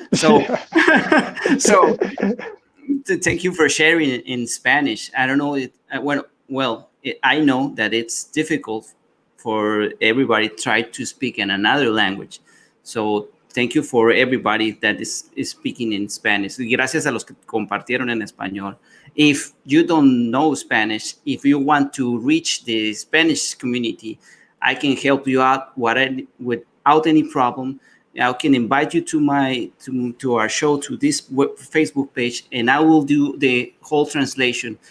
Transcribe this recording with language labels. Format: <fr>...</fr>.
<en>So, so thank you for sharing in Spanish. I don't know I know that it's difficult for everybody to try to speak in another language. So thank you for everybody that is speaking in Spanish.</en> <es>Gracias a los que compartieron en español.</es> <en>If you don't know Spanish, if you want to reach the Spanish community, I can help you out without any problem. I can invite you to our show, to this Facebook page, and I will do the whole translation.</en>